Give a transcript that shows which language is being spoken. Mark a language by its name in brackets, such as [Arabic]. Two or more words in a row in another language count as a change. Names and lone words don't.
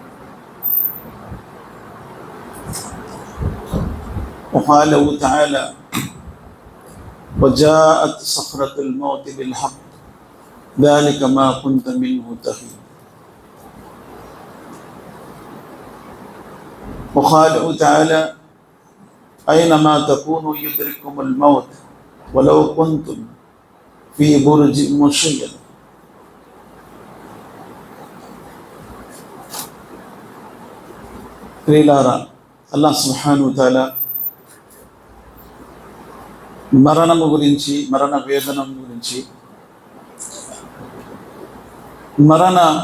[Arabic] وقاله تعالى: وجاءت صخرة الموت بالحق ذلك ما كنت منه تحيد. وقاله تعالى: أينما تكونوا يدرككم الموت ولو كنتم في برج مشيد. [Telugu] ప్రియులారా, [Arabic] الله سبحانه وتعالى [Telugu] మరణము గురించి, మరణ వేదనం గురించి, మరణ